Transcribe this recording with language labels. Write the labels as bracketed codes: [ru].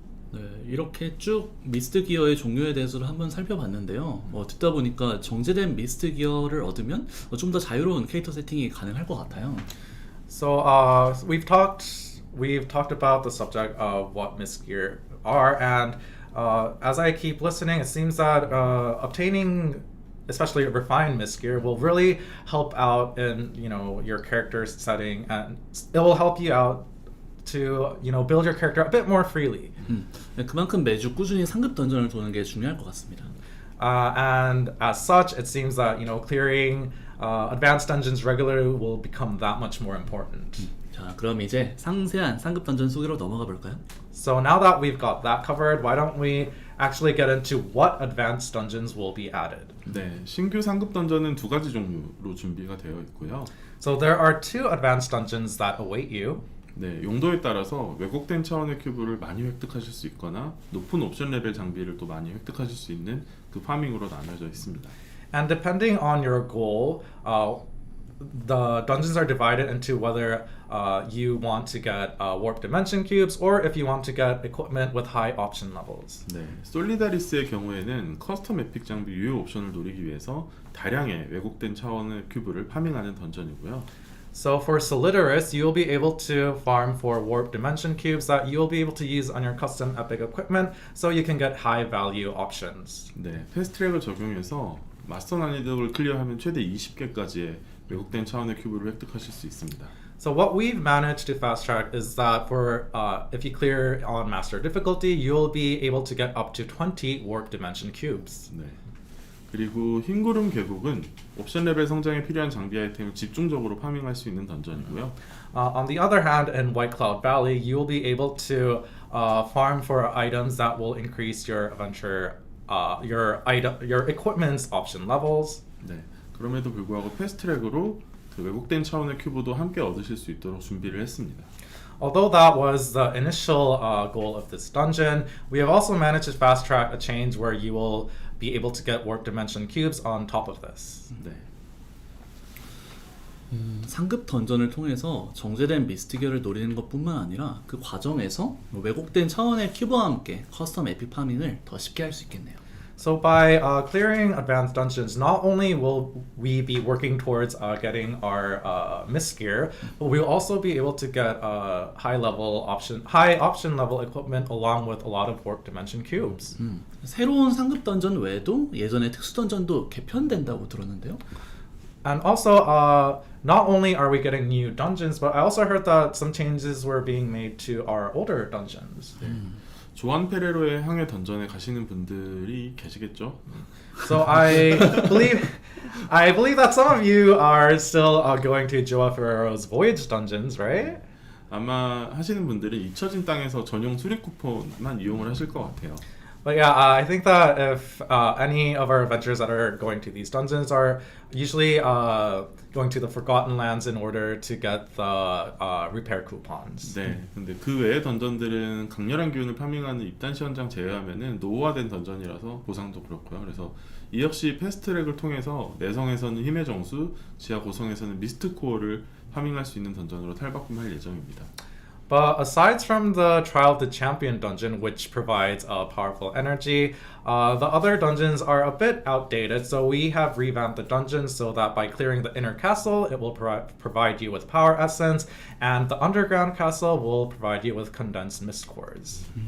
[ko] 네, 이렇게 쭉 미스트 기어의 종류에 대해서도 한번 살펴봤는데요. 듣다 보니까 정제된 미스트 기어를 얻으면 좀 더 자유로운 캐릭터 세팅이 가능할 것 같아요. [en] So we've talked about the subject of what mist gear are, and as I keep listening, it seems that obtaining especially refined mist gear will really help out in your character setting, and it will help you out to build your character a bit more freely. [ko] 네, 그만큼 매주 꾸준히 상급 던전을 도는 게 중요할 것 같습니다. [en] And as such, it seems that clearing advanced dungeons regularly will become that much more important. [ko] 자, 그럼 이제 상세한 상급 던전 소개로 넘어가 볼까요? [en] So now that we've got that covered, why don't we actually get into what advanced dungeons will be added? [ko] 네, 신규 상급 던전은 2가지 종류로 준비가 되어 있고요. [en] So there are 2 advanced dungeons that await you. [ko] 네, 용도에 따라서 왜곡된 차원의 큐브를 많이 획득하실 수 있거나 높은 옵션 레벨 장비를 또 많이 획득하실 수 있는 그 파밍으로 나눠져 있습니다. [en] And depending on your goal, the dungeons are divided into whether you want to get warp dimension cubes or if you want to get equipment with high option levels. [ko] 네, 솔리다리스의 경우에는 커스텀 에픽 장비 유효 옵션을 노리기 위해서 다량의 왜곡된 차원의 큐브를 파밍하는 던전이고요. [en] So for Solidaris, you'll be able to farm for warp dimension cubes that you'll be able to use on your custom epic equipment so you can get high value options. [ko] 네, 패스트트랙을 적용해서 마스터 난이도를 클리어하면 최대 20개까지의 왜곡된 차원의 큐브를 획득하실 수 있습니다. [en] So what we've managed to fast track is that for if you clear on master difficulty, you'll be able to get up to 20 warp dimension cubes. [ko] 네. 그리고 흰구름 계곡은 옵션 레벨 성장에 필요한 장비 아이템을 집중적으로 파밍할 수 있는 던전이고요. [en] On the other hand, in White Cloud Valley, you'll be able to farm for items that will increase your adventure, your equipment's option levels. [ko] 네. 그럼에도 불구하고 패스트트랙으로 그 왜곡된 차원의 큐브도 함께 얻으실 수 있도록 준비를 했습니다. [en] Although that was the initial goal of this dungeon, we have also managed to fast track a change where you will be able to get warp dimension cubes on top of this. [ko] 네. 상급 던전을 통해서 정제된 미스티기어를 노리는 것뿐만 아니라 그 과정에서 왜곡된 차원의 큐브와 함께 커스텀 에픽 파밍을 더 쉽게 할 수 있겠네요. [en] So by clearing advanced dungeons, not only will we be working towards getting our mist gear, but we'll also be able to get high option level equipment along with a lot of warp dimension cubes. [ko] 새로운 상급 던전 외에도 예전에 특수 던전도 개편된다고 들었는데요. [en] And also, not only are we getting new dungeons, but I also heard that some changes were being made to our older dungeons. [ko] 조한 페레로의 항해 던전에 가시는 분들이 계시겠죠? [en] So I believe that some of you are still going to Joa Ferrero's Voyage dungeons, right? [ko] 아마 하시는 분들이 잊혀진 땅에서 전용 수리 쿠폰만 이용을 하실 것 같아요. [en] But yeah, I think that if any of our adventurers that are going to these dungeons are usually going to the Forgotten Lands in order to get the repair coupons. [ko] 네, 근데 그 외의 던전들은 강렬한 기운을 파밍하는 입단 시연장 제외하면은 노후화된 던전이라서 보상도 그렇고요. 그래서 이 역시 패스트트랙을 통해서 내성에서는 힘의 정수, 지하 고성에서는 미스트 코어를 파밍할 수 있는 던전으로 탈바꿈할 예정입니다. [en] But aside from the Trial of the Champion dungeon, which provides powerful energy, the other dungeons are a bit outdated, so we have revamped the dungeons so that by clearing the inner castle, it will provide you with power essence, and the underground castle will provide you with condensed mist cores.